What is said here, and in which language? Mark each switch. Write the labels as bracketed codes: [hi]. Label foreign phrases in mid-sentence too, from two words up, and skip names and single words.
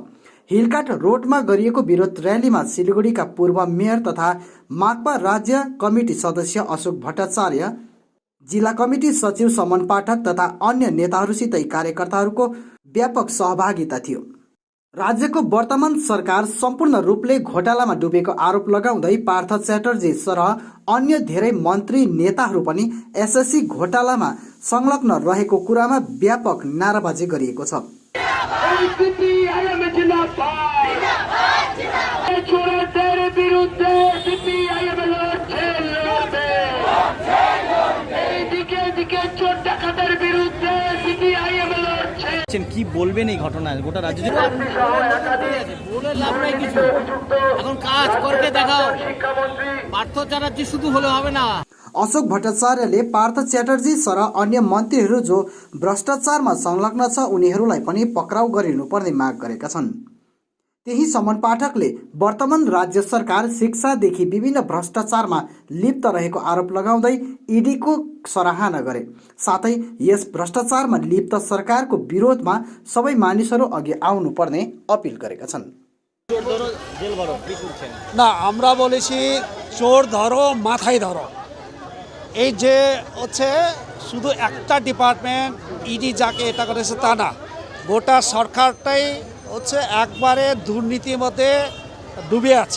[ne] हिलकाट रोडमा गरिएको विरोध र्यालीमा सिलगढीका पूर्व मेयर तथा माकपा राज्य कमिटी सदस्य अशोक भट्टाचार्य, जिल्ला कमिटी सचिव समन पाठक तथा अन्य नेताहरूसितै कार्यकर्ताहरूको व्यापक सहभागिता थियो। राज्यको वर्तमान सरकार सम्पूर्ण रूपले घोटालामा डुबेको आरोप लगाउँदै पार्थ च्याटर्जी सरह अन्य धेरै मन्त्री नेताहरू पनि एसएससी घोटालामा संलग्न रहेको कुरामा व्यापक नाराबाजी गरिएको छ। [bn] কি বলবেন এই ঘটনা গোটা রাজ্য বলে লাভ নাই কিছু, এখন কাজ করকে দেখাও। পার্থ চ্যাটার্জি শুধু হলে হবে না। [ne] अशोक भट्टाचार्यले पार्थ च्याटर्जी सरह अन्य मन्त्रीहरू जो भ्रष्टाचारमा संलग्न छ उनीहरूलाई पनि पक्राउ गरिनुपर्ने माग गरेका छन्। त्यही समन पाठकले वर्तमान राज्य सरकार शिक्षादेखि विभिन्न भ्रष्टाचारमा लिप्त रहेको आरोप लगाउँदै ईडीको सराहना गरे। साथै यस भ्रष्टाचारमा लिप्त सरकारको विरोधमा सबै मानिसहरू अघि आउनुपर्ने अपिल गरेका छन्। [bn] না, আমরা বলেছি চোর ধরো মাথায় ধরো। এই যে হচ্ছে শুধু একটা ডিপার্টমেন্ট ইডি যাকে এটা করেছে তা না, গোটা সরকারটাই হচ্ছে একবারে দুর্নীতির মধ্যে ডুবে আছে।